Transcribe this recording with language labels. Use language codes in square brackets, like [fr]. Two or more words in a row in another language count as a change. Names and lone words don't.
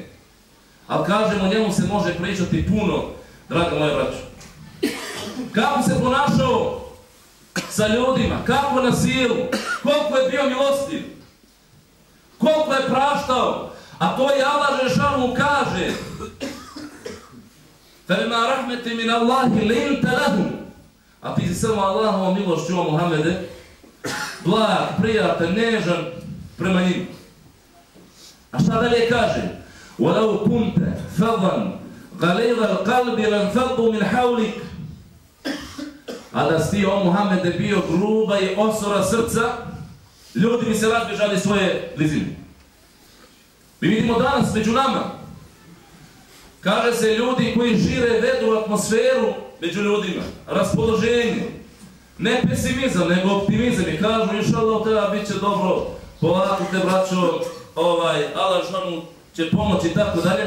[bs] Ali kažemo, njemu se može pričati puno, draga moja braća. Kako se ponašao sa ljudima, kako na silu, koliko je bio milostiv, koliko je praštao, a to je Allah Žešanuhu kaže: [ar] فَلِمَا رَحْمَةٍ مِنَ اللَّهِ لِنْتَ لَهُمْ. [bs] A ti si samo Allahovom milošću, o Muhammede, blag, prijatelj, nežan prema njim. A šta dalje kaže? [ar] وَلَوْ كُنْتَ فَضًّا غَلِيظَ الْقَلْبِ لَنْفَضُّوا مِنْ حَوْلِكَ. [bs] A da si ti, o Muhammede, bio gruba i osora srca, ljudi bi se razbježali svoje blizine. Mi vidimo danas među nama, kaže se, ljudi koji šire vedru atmosferu među ljudima, raspoloženje, ne pesimizam, nego optimizam, i kažu, inšallah, treba bit će dobro, polako te braćo, Allah šanu će pomoći i tako dalje.